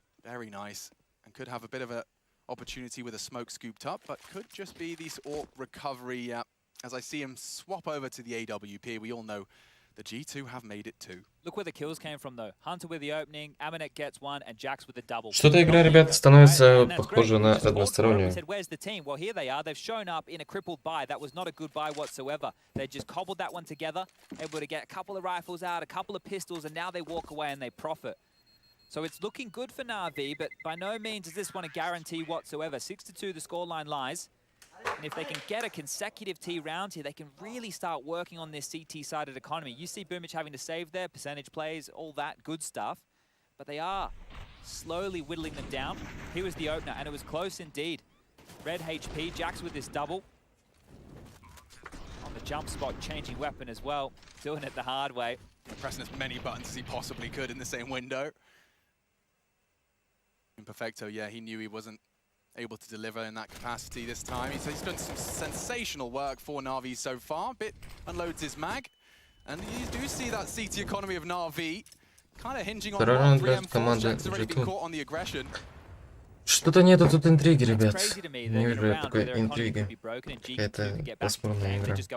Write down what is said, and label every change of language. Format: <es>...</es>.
<en>Very nice. And could have a bit of an opportunity with a smoke scooped up, but could just be this AWP recovery. As I see him swap over to the AWP, we all know The G2 have made it too. Look where the kills came from though. Hunter with the opening, Amanek gets one, and Jax with the double.</en> <ru>Что-то игра, ребята, становится похожа на одностороннюю.</ru> <en>Where's the team? Well, here they are. They've shown up in a crippled buy. That was not a good buy whatsoever. They just cobbled that one together, able to get a couple of rifles out, a couple of pistols, and now they walk away and they profit. So it's looking good for Navi, but by no means is this one a guarantee whatsoever. 6-2 the scoreline lies. And if they can get a consecutive T round here, they can really start working on this CT-sided economy. You see Boomich having to save their percentage plays, all that good stuff. But they are slowly whittling them down. Here was the opener, and it was close indeed. Red HP, Jax with this double. On the jump spot, changing weapon as well. Doing it the hard way. Pressing as many buttons as he possibly could in the same window. Imperfecto, yeah, he knew he wasn't able to deliver in that capacity this time. He's done some sensational work for Navi so far. Bit unloads his mag. And you do see that CT economy of Navi kind of hinging on 3M4. Jack's already been caught on the aggression.</en> <ru>Что-то нету тут интриги, ребят. Не вижу я такой интриги. Какая-то пасмурная игра.</ru>